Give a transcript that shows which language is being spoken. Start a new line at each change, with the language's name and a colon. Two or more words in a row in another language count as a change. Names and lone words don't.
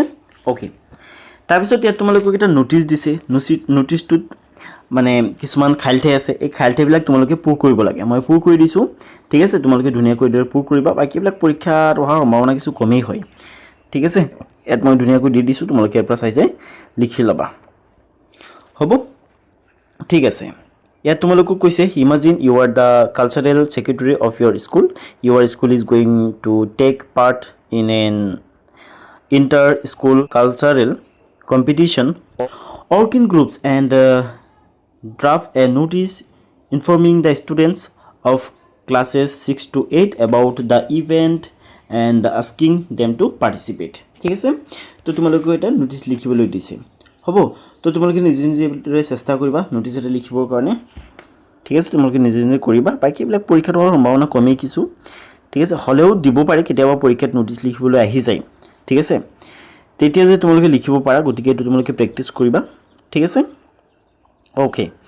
Assamese: ওকে তাৰপিছত ইয়াত তোমালোকক এটা ন'টিচ দিছে ন'টিচটোত মানে কিছুমান খালঠাই আছে এই খালঠাইবিলাক তোমালোকে পূৰ কৰিব লাগে মই পূৰ কৰি দিছোঁ ঠিক আছে তোমালোকে ধুনীয়াকৈ দৰে পূৰ কৰিবা বাকীবিলাক পৰীক্ষাত অহাৰ সম্ভাৱনা কিছু কমেই হয় ঠিক আছে ইয়াত মই ধুনীয়াকৈ দি দিছোঁ তোমালোকে ইয়াৰ পৰা চাই চাই লিখি ল'বা হ'ব ঠিক আছে ইয়াত তোমালোকক কৈছে
English: imagine you are the cultural secretary of your school your school is going to take part in an inter school cultural competition work in groups and draft a notice informing the students of classes 6 to 8 about the event and asking them to participate
Assamese: ঠিক আছে তো তোমালোকে এটা নোটিছ লিখিবলৈ দিছে হ'ব তো তোমালোকে নিজে নিজে চেষ্টা কৰিবা নোটিছ এটা লিখিবৰ কাৰণে ঠিক আছে তোমালোকে নিজে নিজে কৰিবা বাকী এইবিলাক পৰীক্ষাত হোৱাৰ সম্ভাৱনা কমেই কিছু ঠিক আছে হ'লেও দিব পাৰে কেতিয়াবা পৰীক্ষাত নোটিছ লিখিবলৈ আহি যায় ঠিক আছে তেতিয়া যে তোমালোকে লিখিব পাৰা গতিকে এইটো তোমালোকে প্ৰেক্টিছ কৰিবা ঠিক আছে ওকে